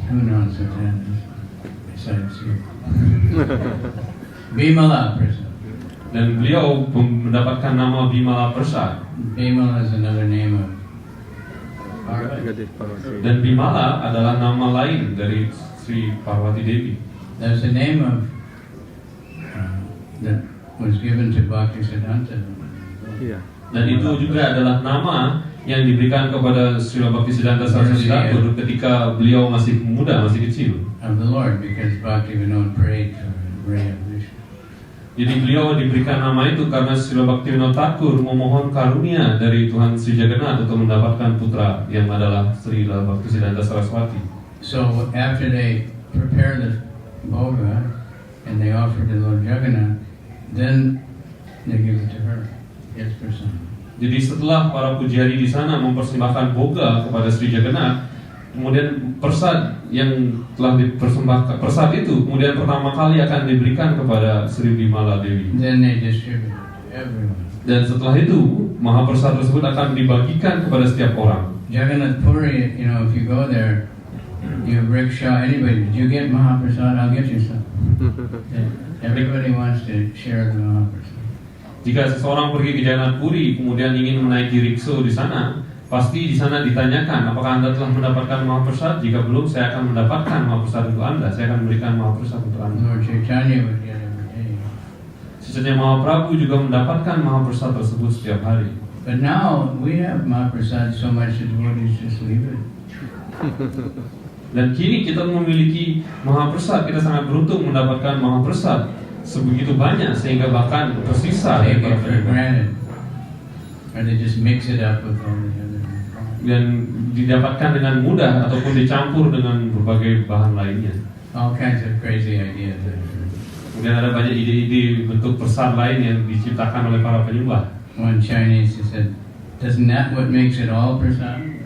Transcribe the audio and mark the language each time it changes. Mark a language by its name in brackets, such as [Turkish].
[English] Who knows what that is? Besides you. Bimala Prasad. [Indonesian] Dan beliau mendapatkan nama Bimala Prasad. [English] Bimala is another name of Parvati. [Indonesian] Dan Bimala adalah nama lain dari Sri Parvati Devi. [English] There's a name of that was given to Bhaktisiddhanta. [Indonesian] Iya. Dan itu juga adalah nama yang diberikan kepada Srila Bhaktisiddhanta Saraswati Thakur ketika beliau masih muda, masih kecil. [English] Of the Lord, because Bhaktivinoda prayed for ray of Vishnu. [Indonesian] Jadi beliau diberikan nama itu karena Srila Bhaktivinoda Thakur memohon karunia dari Tuhan Sri Jagannath untuk mendapatkan putra yang adalah Srila Bhaktisiddhanta Saraswati. [English] So after they prepare the bhoga and they offer to Lord Jagannath, then they give it to her. Yes, person. [Indonesian] Jadi setelah para pujari di sana mempersembahkan boga kepada Sri Jagannath, kemudian persad yang telah dipersembahkan, persad itu kemudian pertama kali akan diberikan kepada Sri Bimala Dewi. [English] Then they distribute it to everyone. [Indonesian] Dan setelah itu Mahaprasad tersebut akan dibagikan kepada setiap orang. [English] Jagannath Puri, if you go there, you have rickshaw, anybody, did you get Mahaprasad? I'll get you some. Everybody wants to share the Mahaprasad. [Indonesian] Jika seseorang pergi ke Jagannath Puri kemudian ingin menaiki rikso di sana, pasti di sana ditanyakan, apakah Anda telah mendapatkan Mahaprasad? Jika belum, saya akan mendapatkan Mahaprasad untuk Anda. Saya akan memberikan Mahaprasad untuk Anda. [English] Lord Chaitanya would get every day. [Indonesian] Sesungguhnya Mahaprabhu juga mendapatkan Mahaprasad tersebut setiap hari. [English] But now we have Mahaprasad so much that devotees just leave it. [Indonesian] Dan kini kita memiliki Mahaprasad, kita sangat beruntung mendapatkan Mahaprasad sebegitu banyak sehingga bahkan tersisa [English] Take [Indonesian] dari [English] it [Indonesian] para [English] for [Indonesian] penyembah. [English] granted. Or they just mix it up with all the other. [Indonesian] Dan didapatkan dengan mudah ataupun dicampur dengan berbagai bahan lainnya. [English] All kinds of crazy ideas. [Indonesian] Kemudian ada banyak ide-ide bentuk persad lain yang diciptakan oleh para penyembah. [English] One Chinese, he said, "Doesn't that what makes it all prasad?"